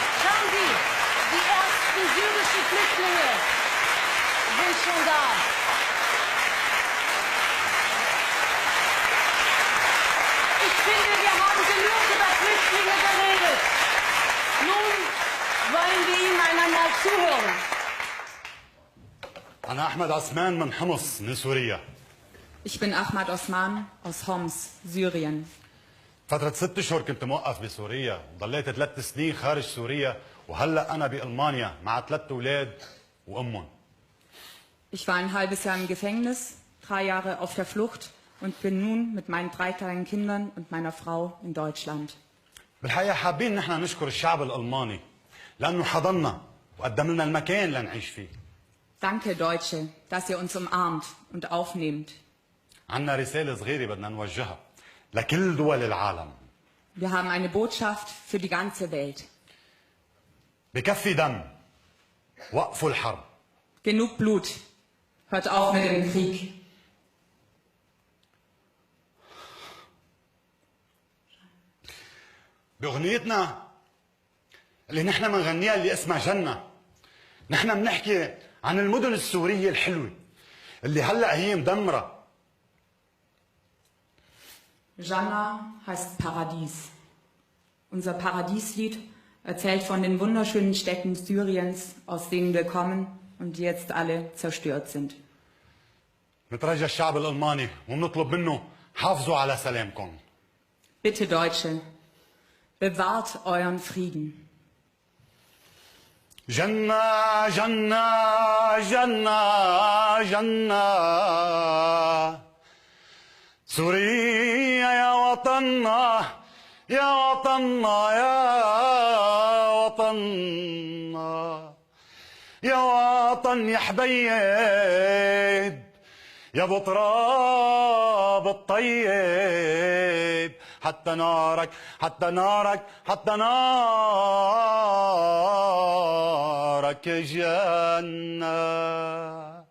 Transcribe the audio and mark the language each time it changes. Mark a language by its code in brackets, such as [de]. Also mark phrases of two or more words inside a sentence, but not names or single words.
[de] Schauen Sie, die ersten syrischen Flüchtlinge sind schon da. Ich finde, wir haben genug über Flüchtlinge geredet. Nun wollen wir Ihnen einmal zuhören. [ar] أنا أحمد عثمان من حمص من سوريا. [de] Ich bin Ahmad Osman aus Homs, Syrien. [ar] فترة 6 أشهر كنت موقف بسوريا، ضليت 3 سنين خارج سوريا، وهلا أنا بألمانيا مع 3 أولاد وأمهم. [de] Ich war ein halbes Jahr im Gefängnis, 3 Jahre auf der Flucht und bin nun mit meinen 3 kleinen Kindern und meiner Frau in Deutschland. [ar] بالحقيقة حابين نحن نشكر الشعب الألماني لأنه حضننا وقدم لنا المكان لنعيش فيه. [de] Danke, Deutsche, dass ihr uns umarmt und aufnehmt. [ar] عنا رسالة صغيرة بدنا نوجهها لكل دول العالم. [de] Wir haben eine Botschaft für die ganze Welt. [ar] بكفي دم. وقفوا الحرب. [de] Genug Blut. Hört auf mit dem Krieg. [ar] بأغنيتنا اللي نحن بنغنيها اللي اسمها جنة، نحن بنحكي عن المدن السورية الحلوة اللي هلأ هي مدمرة. [de] Jannah heißt Paradies. Unser Paradieslied erzählt von den wunderschönen Städten Syriens, aus denen wir kommen und die jetzt alle zerstört sind. [ar] نترجى الشعب الألماني ونطلب منه حافظوا على سلامكم. [de] Bitte Deutsche, bewahrt euren Frieden. [ar] جنة جنة جنة جنة سوريا يا وطننا يا وطننا يا وطننا يا وطن يا حبيب يا ابو تراب الطيب حتى نارك حتى نارك حتى نارك جنة.